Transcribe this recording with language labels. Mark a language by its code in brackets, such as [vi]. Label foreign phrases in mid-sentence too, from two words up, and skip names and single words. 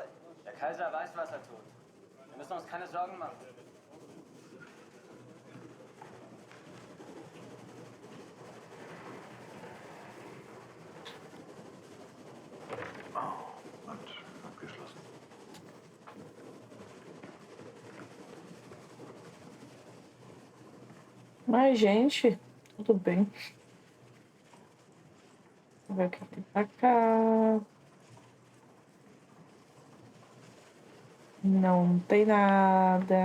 [de] Der Kaiser weiß, was er tut. Wir müssen uns keine Sorgen machen. Und abgeschlossen. [pt] Mas, gente, tudo bem. Vou ver o que tem pra cá. Não tem nada.